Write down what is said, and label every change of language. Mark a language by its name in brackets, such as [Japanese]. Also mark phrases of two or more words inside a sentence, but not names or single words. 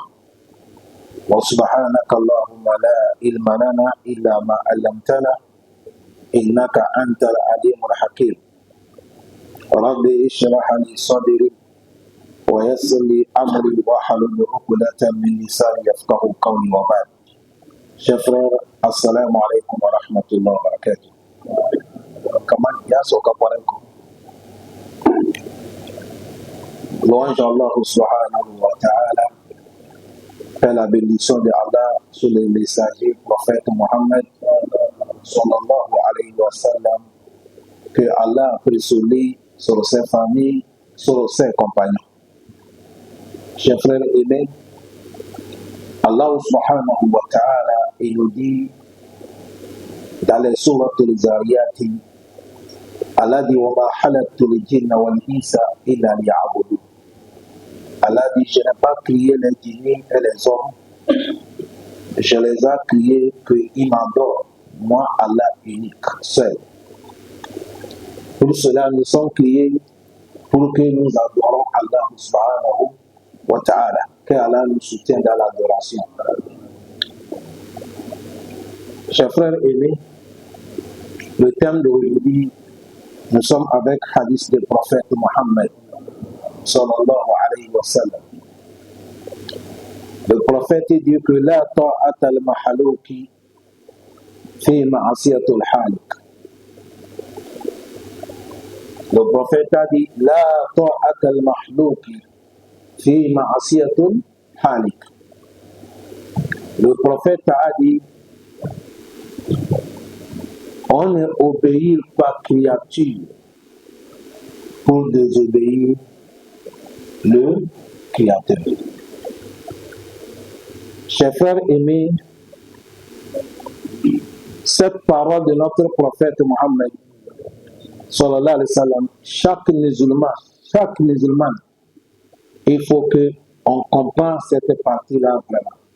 [Arabic] وسبحانك اللهم لا علم لنا إلا ما علمتنا إنك أنت العليم الحكيم. رب اشرح لي صدري ويسر لي أمري واحلل عقدة من لساني يفقهوا قولي وبعد. Chers السلام عليكم ورحمة الله وبركاته. [French] Comment yaso kaparenko. Louange Allah [Arabic] سبحانه وتعالى. [French] Fait la bénédiction de Allah sur les messagers prophète Mohammed [Arabic] صلى الله عليه وسلم. [French] Que Allah a pris sur lui, sur ses familles, sur ses compagnons. Chers frères aimés, Allah [Arabic] سبحانه وتعالى, [French] il nous dit dans les sourates al-Zariyat, Allah dit [Arabic] وما خلقت الجن والإنس إلا ليعبدون. [French] Allah dit je n'ai pas créé les djinns et les hommes, je les ai créés qu'ils m'adorent, moi Allah unique, seul. Pour cela nous sommes créés pour que nous adorons Allah [Arabic] سبحانه وتعالى, [French] que Allah nous soutienne dans l'adoration. Chers frères aimés, le thème d'aujourd'hui, nous sommes avec hadith du prophète Mohammed [Arabic] صلى الله عليه وسلم. [French] Le prophète dit que [Arabic] لا طاعة لمخلوق في معصية الخالق. [French] Le prophète a dit [Arabic] لا طاعة لمخلوق في معصية الخالق. [French] Le prophète a dit on ne obéit pas créature pour désobéir le Créateur. Chers frères aimés, cette parole de notre prophète Mohammed [Arabic] صلى الله عليه وسلم, [French] chaque musulman, il faut qu'on comprenne cette partie-là vraiment.